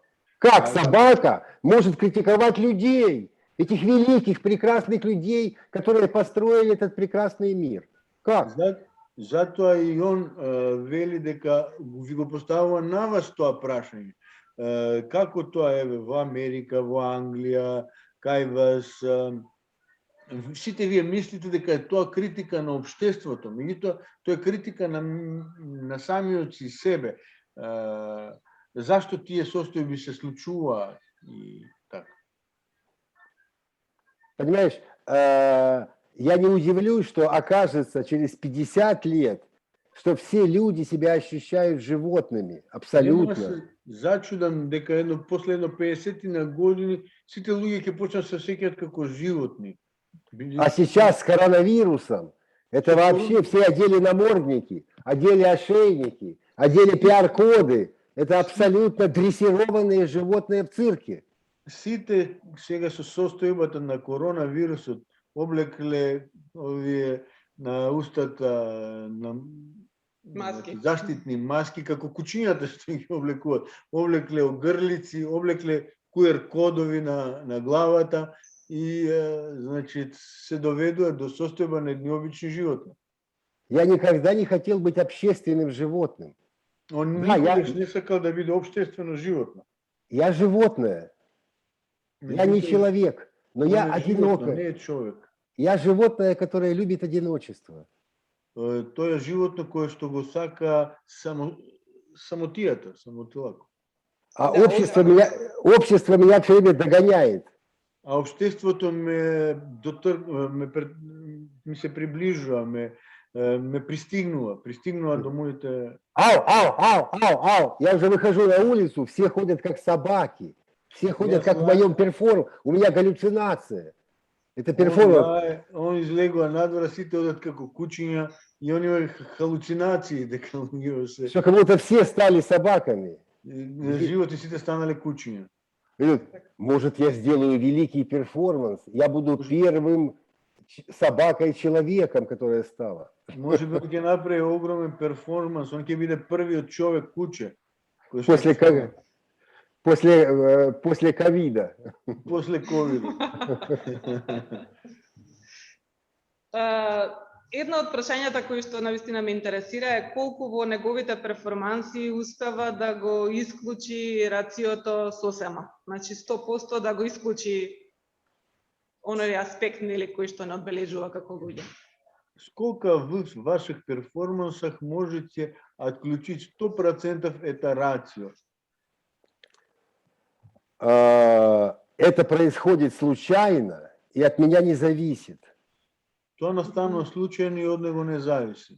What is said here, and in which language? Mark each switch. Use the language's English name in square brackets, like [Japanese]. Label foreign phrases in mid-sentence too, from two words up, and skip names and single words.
[Russian] Как собака может критиковать людей, этих великих, прекрасных людей, которые построили этот прекрасный мир? Как? [Macedonian] Затоа и он вели дека ви го поставува на вас тоа прашање. Како тоа е во Америка, во Англија, кај вас, сите вие мислите дека е тоа критика на општеството, меѓутоа тоа е критика на самиот си себе. Зашто тие состојби се случуваат и така. [Russian] Понимаешь, я не удивлюсь, что окажется через 50 лет, что все люди себя ощущают животными, абсолютно. [Macedonian] Зачудам дека после 50 години сите луѓе ќе почнат се сеќаат како животни. [Russian] А сейчас с коронавирусом, это вообще все одели намордники, одели ошейники, одели пиар-коды. Это абсолютно дрессированные животные в цирке. [Macedonian] Сите сега со состојбата на коронавирусот облекле овие на устата на Маски. Заштитни маски, како кучињата што ги облекуваат. Облекле огрлици, облекле QR-кодови на главата и значит се доведува до состојба на едни обични животни. [Russian] Я никогда не хотел быть общественным животным. [Macedonian] Он никогаш не сакал да биде обществено животно. [Russian] Я животное. Я не человек, но я одинокое. [Macedonian] Не е човек. [Russian] Я животное, которое любит одиночество. [Macedonian] Тоа е животно кое што го сака самотијата, самотилако. [Russian] А общество меня все время догоняет. [Macedonian] А обществото ми се приближува, ме пристигнува до моите... Ау! [Russian] Я уже выхожу на улицу, все ходят как собаки. Все ходят как в моем перформансе. У меня галлюцинация. Это перформанс. [Macedonian] Он излегува надвора, сите одат како кучиња и они имаат халуцинации дека луѓе се... [Russian] Что как будто все стали собаками. [Macedonian] Животи сите станале кучиња. [Russian] Может, я сделаю великий перформанс, я буду первым собакой-человеком, которая стала. [Macedonian] Може би ќе направи огромен перформанс, он ќе биде првиот човек куче. [Russian] После ковида. После ковида. [Macedonian] Едно од прашањата кои што навистина ме интересира е колку во неговите перформанси успева да го исклучи рациото сосема. Значи 100% да го исклучи оној аспект нели кој што не одбележува како луѓе. [Russian] Сколько вы в ваших перформансах можете отключить 100% это рацио? Это происходит случайно и от меня не зависит. [Macedonian] Тоа настанува случајно и од него не зависи.